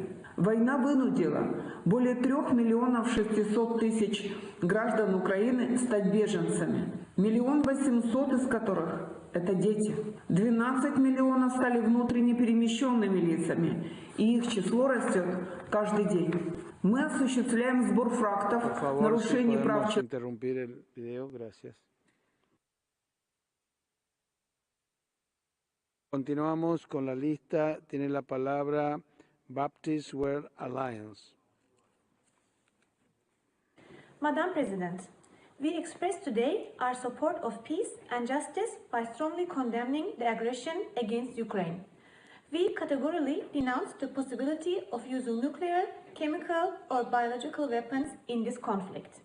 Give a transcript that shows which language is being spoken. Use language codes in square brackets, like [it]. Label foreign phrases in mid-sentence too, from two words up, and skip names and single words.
[ru] Война вынудила более 3 600 000 граждан Украины стать беженцами, 1 800 000 из которых – это дети. 12 миллионов стали внутренне перемещенными лицами, и их число растет каждый день. Мы осуществляем сбор фактов нарушений прав человека. [es] Continuamos con la lista. Tiene la palabra Baptist World Alliance. [en] Madam President, we express today our support of peace and justice by strongly condemning the aggression against Ukraine. We categorically denounce the possibility of using nuclear, chemical, or biological weapons in this conflict.